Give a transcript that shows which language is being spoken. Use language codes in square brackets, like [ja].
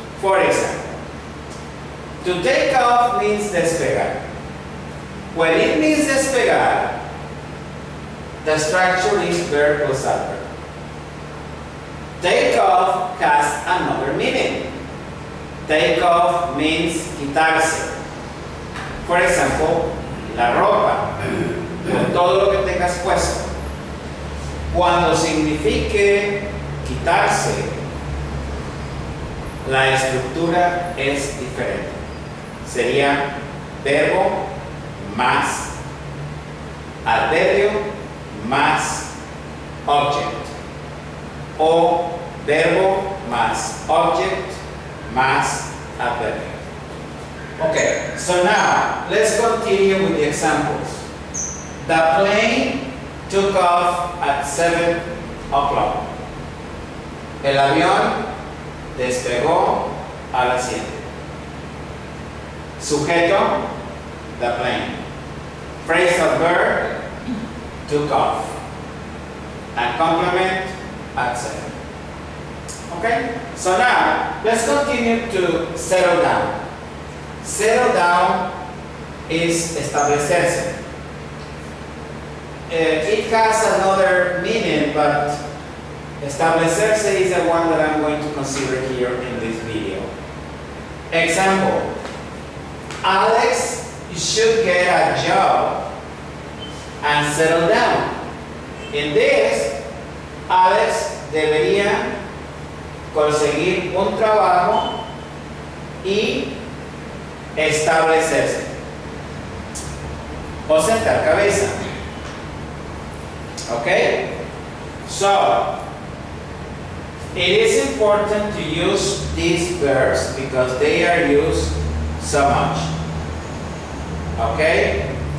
[en] For example, to take off means despegar. When it means despegar, the structure is verb plus adverb. Take off has another meaning. Take off means quitarse. For example, [es] la ropa, o todo lo que tengas puesto. Cuando signifique quitarse, la estructura es diferente. Sería verbo más adverbio más object, o verbo más object más adverbio. [en] Okay, so now let's continue with the examples. The plane took off at 7 o'clock. [es] El avión despegó a las 7. [en] Sujeto, the plane. Phrasal verb, took off. And complement, at 7. Okay? So now, let's continue to settle down. Settle down is establecerse. It has another meaning, but establecerse is the one that I'm going to consider here in this video. Example, Alex should get a job and settle down. In this, [es] Alex debería conseguir un trabajo y establecerse o sentar cabeza. [en] Okay? So, it is important to use these verbs because they are used so much. Okay?